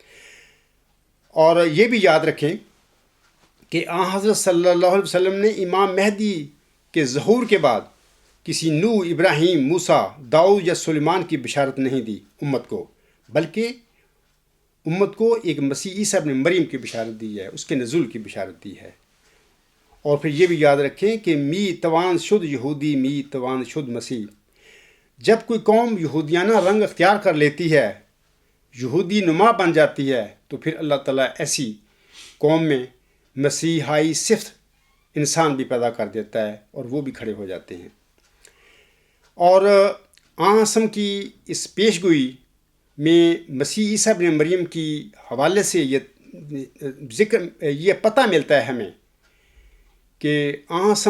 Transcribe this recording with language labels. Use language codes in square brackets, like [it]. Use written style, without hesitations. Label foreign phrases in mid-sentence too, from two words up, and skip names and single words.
[ur] اور یہ بھی یاد رکھیں کہ آن حضرت صلی اللہ علیہ وسلم نے امام مہدی کے ظہور کے بعد کسی نوح، ابراہیم، موسیٰ، داؤد یا سلیمان کی بشارت نہیں دی امت کو، بلکہ امت کو ایک مسیح عیسیٰ ابن مریم کی بشارت دی ہے، اس کے نزول کی بشارت دی ہے۔ اور پھر یہ بھی یاد رکھیں کہ [fa] می توان شد یہودی می توان شد مسیح، [ur] جب کوئی قوم یہودیانہ رنگ اختیار کر لیتی ہے، یہودی نما بن جاتی ہے، تو پھر اللہ تعالیٰ ایسی قوم میں مسیحائی صفت انسان بھی پیدا کر دیتا ہے اور وہ بھی کھڑے ہو جاتے ہیں۔ اور آنسم کی اس پیشگوئی میں مسیح عیسیٰ ابن مریم کی حوالے سے یہ پتہ ملتا ہے ہمیں کہ آنسم